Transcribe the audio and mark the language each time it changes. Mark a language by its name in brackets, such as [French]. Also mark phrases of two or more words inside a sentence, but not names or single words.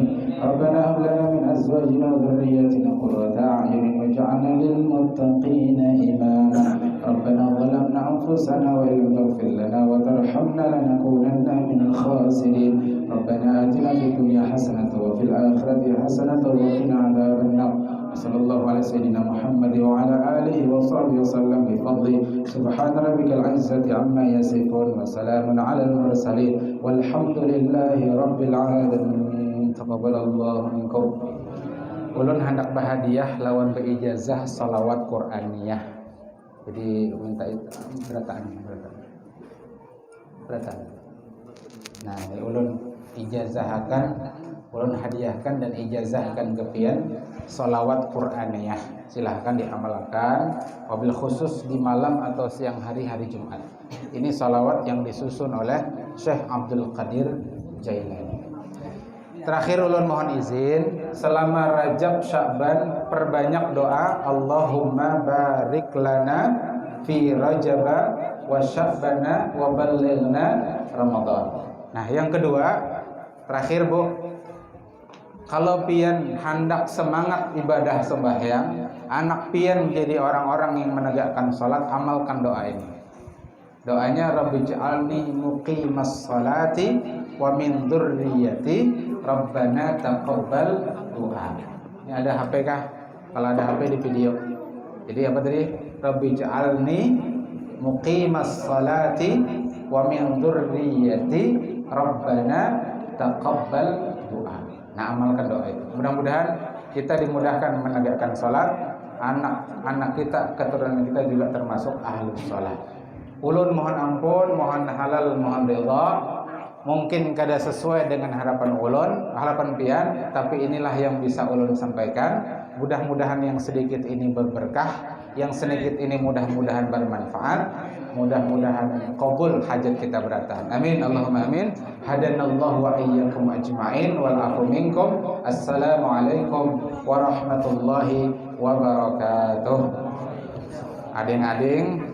[Arabic] ربنا هب لنا من أزواجنا وذرياتنا قرة أعين واجعلنا للمتقين إماما. ربنا ظلمنا أنفسنا وإن لم تغفر لنا وترحمنا لنكونن من الخاسرين. ربنا آتنا في الدنيا حسنة وفي الآخرة حسنة وقنا عذاب النار. صلى الله عليه سيدنا محمد وعلى آله وصحبه وسلم بفضل سبحان ربك العزة عما يصفون وسلام على المرسلين والحمد لله رب العالمين. تقبل الله منكم. [Banjar] Ulun hendak bahadiah lawan beijazah salawat Qur'aniyah. Jadi minta beratan. Nah, ulun ijazahkan, ulun hadiahkan dan ijazahkan kepian salawat Qur'aniyah. Silahkan diamalkan, wabil khusus di malam atau siang hari Jumat. Ini salawat yang disusun oleh Syekh Abdul Qadir Jailani. Terakhir ulun mohon izin, selama Rajab Sya'ban perbanyak doa [Arabic] اللهم بارك لنا في رجب وشعبان وبلغنا رمضان. [Banjar] Nah, yang kedua, terakhir Bu, kalau pian hendak semangat ibadah sembahyang, anak pian jadi orang-orang yang menegakkan salat, amalkan doa ini. [Arabic] Doanya رب اجعلني مقيم الصلاة ومن ذريتي ربنا تقبل دعاء. Ini ada HP kah? Kalau ada HP di video. Jadi apa tadi? رب اجعلني مقيم الصلاة ومن ذريتي ربنا تقبل دعاء. [Banjar] Nah, amalkan doa itu. Mudah-mudahan kita dimudahkan menegakkan salat, anak-anak kita, keturunan kita juga termasuk ahlus salat. Ulun mohon ampun, mohon halal, mohon ridha. Mungkin kada sesuai dengan harapan ulun, harapan pian, tapi inilah yang bisa ulun sampaikan. Mudah-mudahan yang sedikit ini berberkah, yang sedikit ini mudah-mudahan bermanfaat, mudah-mudahan qabul hajat kita beratan. [Arabic] آمين اللهم آمين. هدانا الله وإياكم أجمعين والعفو منكم. السلام عليكم ورحمة الله وبركاته. [Banjar] Ading-ading